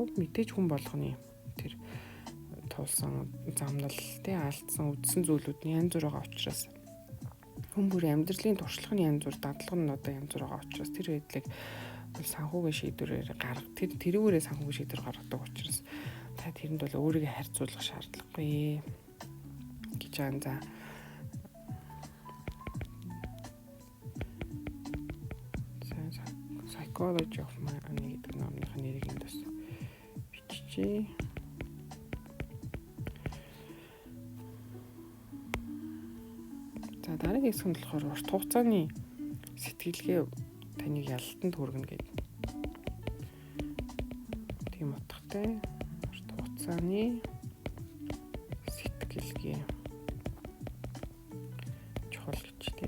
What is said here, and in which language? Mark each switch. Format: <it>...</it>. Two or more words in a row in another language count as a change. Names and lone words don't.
<mn>Мэдээж хүн болгоны тэр тулсан замнал те алдсан үдсэн зүйлүүд нь янз бүр байгаа учраас хүн бүрийн амьдралын туршлага нь янз бүр дадлага нь одоо янз бүр байгаа учраас тэр байдлыг санхүүгийн шийдвэрээр тэрүүгээрээ санхүүгийн шийдвэр гаргадаг учраас та тэрэнд бол өөрийгөө харьцуулах шаардлагагүй гэж байна. За psychology of money гэдэг номын нэрийг энд бас биччихье. За дараагийн хэсэг нь болохоор урт хугацааны сэтгэлгээ таныг ялалтанд хүргэнэ гэдэг. Тийм утгатай урт хугацааны сэтгэлгээ чухал гэж тийм.</mn>